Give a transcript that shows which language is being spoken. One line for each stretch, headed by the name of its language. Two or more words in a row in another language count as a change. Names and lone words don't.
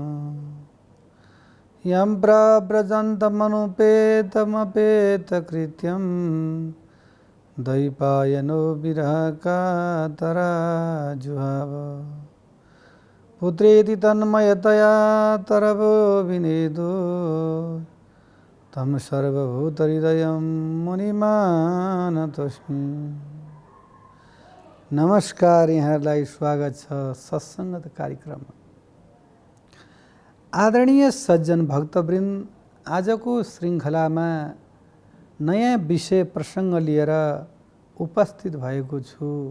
Sanskrit: यं प्रव्रजन्तमनुपेतमपेतकृत्यं दैपायनो विरहकातराजुहाव पुत्रेति तन्मयतया तरवो विनेदो तं सर्वभूतहृदयं मुनिमानतोऽस्मि।
Nepali: नमस्कार, यहाँहरूलाई स्वागत छ सत्सङ्गत कार्यक्रममा। आदरणीय सज्जन भक्तवृन्द, आजको श्रृङ्खलामा नयाँ विषय प्रसङ्ग लिएर उपस्थित भएको छु।